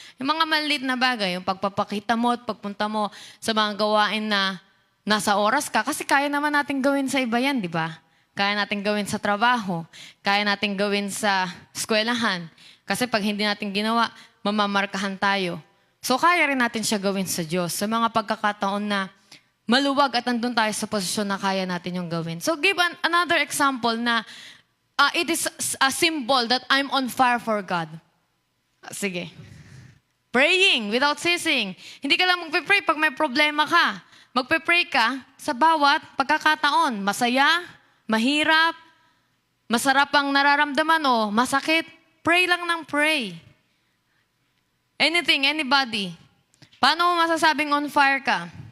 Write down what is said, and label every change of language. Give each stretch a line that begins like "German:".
Filipino: Yung mga maliit na bagay, yung pagpapakita mo at pagpunta mo sa mga gawain na nasa oras ka, kasi kaya naman natin gawin sa iba yan, di ba? Kaya natin gawin sa trabaho, kaya natin gawin sa eskwelahan. Kasi pag hindi natin ginawa, mamamarkahan tayo. So kaya rin natin siya gawin sa Diyos sa mga pagkakataon na maluwag at andun tayo sa posisyon na kaya natin yung gawin.
English: So give another example na it is a symbol that I'm on fire for God. Sige. Praying without ceasing.
Filipino: Hindi ka lang magpe-pray pag may problema ka. Magpe-pray ka sa bawat pagkakataon. Masaya, mahirap, masarap ang nararamdaman o masakit. Pray lang ng pray. Anything, anybody. Paano mo masasabing on fire ka?